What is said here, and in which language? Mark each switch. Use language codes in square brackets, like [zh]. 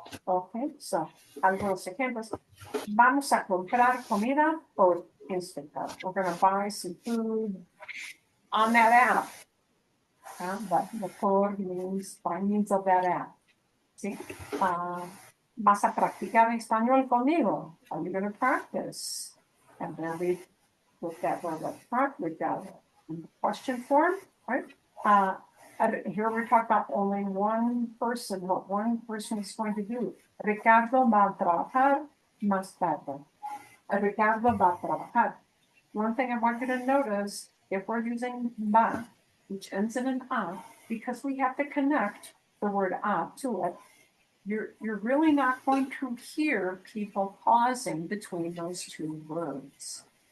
[en] Okay, so [es] algunos ejemplos. Vamos a comprar comida por Instacart. [en] We're going to buy some food on that app. But the por means by means of that app. See? [es] Vas a practicar español conmigo. [en] Are you going to practice? And then we put that word up front. We've got in the question form, right? Here we're talking about only one person, what one person is going to do. [es] Ricardo va a trabajar más tarde. Ricardo va a trabajar. [en] One thing I want you to notice, if we're using va, which ends in an a, because we have to connect the word a to it, you're really not going to hear people pausing between those two words.